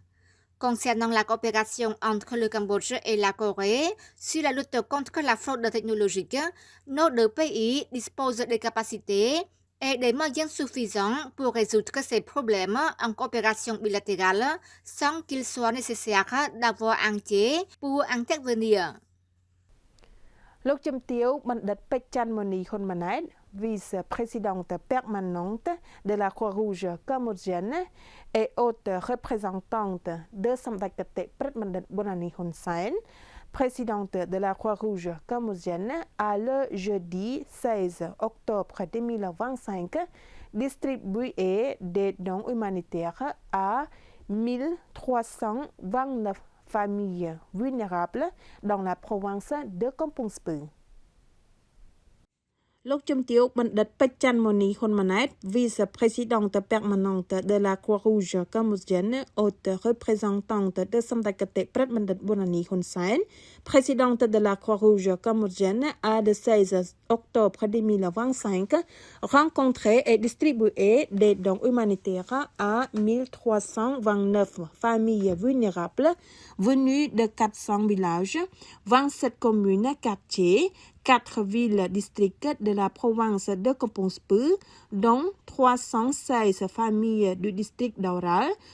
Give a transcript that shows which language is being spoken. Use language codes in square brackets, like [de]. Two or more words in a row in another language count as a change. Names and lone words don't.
[fr] Concernant la coopération entre le Cambodge et la Corée sur la lutte contre la fraude technologique, nos deux pays disposent des capacités et des moyens suffisants pour résoudre ces problèmes en coopération bilatérale sans qu'il soit nécessaire d'avoir un tiers pour intervenir. លោកជំទាវបណ្ឌិតពេជ្រច័ន្ទមនីហ៊ុនម៉ាណែត vice-présidente permanente de la Croix-Rouge cambodgienne et haute représentante de Somdat Ktet Pret Bandit Bonani Hun Sen, présidente de la Croix-Rouge cambodgienne, a le jeudi 16 octobre 2025 distribué des dons humanitaires à 1329 familles vulnérables dans la province de Kampong Speu. លោកជំទាវបណ្ឌិតពេជ្រច័ន្ទមនីហ៊ុនម៉ាណែត vice-présidente permanente de la Croix-Rouge cambodgienne, haute représentante de Somdat Ktet Pret Bandit Bonani Hun Sen, présidente de la Croix-Rouge cambodgienne, a le 16 octobre 2025 rencontré et distribué des dons humanitaires à 1329 familles vulnérables venues de 400 villages, 27 communes, quartiers, 4 villes-districts de la province de Kampong Speu, dont 316 familles du district d'Oral,